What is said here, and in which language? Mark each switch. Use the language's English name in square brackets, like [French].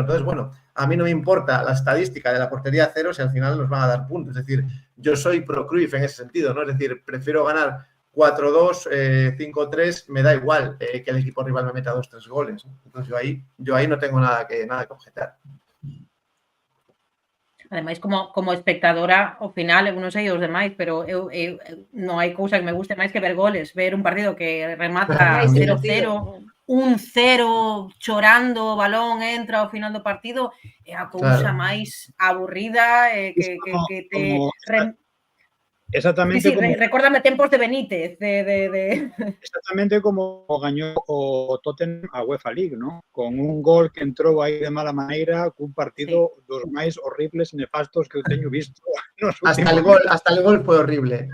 [Spanish] Entonces, bueno, a mí no me importa la estadística de la portería cero si al final nos van a dar puntos. Es decir, yo soy pro Cruyff en ese sentido, ¿no? Es decir, prefiero ganar 4-2, 5-3, me da igual que el equipo rival me meta 2-3 goles, ¿no? Entonces yo ahí no tengo nada que objetar. [Galician] Ademais, como espectadora, ao final, eu non sei os demais, pero eu non hai cousa que me guste máis que ver goles, ver un partido que remata 0-0, 1-0, chorando, o balón entra ao final do partido, é a cousa máis aburrida que te... Exactamente. Sí, recórdame tempos de Benítez. Exactamente como gañou o Tottenham a UEFA League, ¿no? Con un gol que entrou aí de mala maneira, cun partido dos máis horribles e nefastos que eu teño visto. [Spanish] Hasta el gol foi horrible.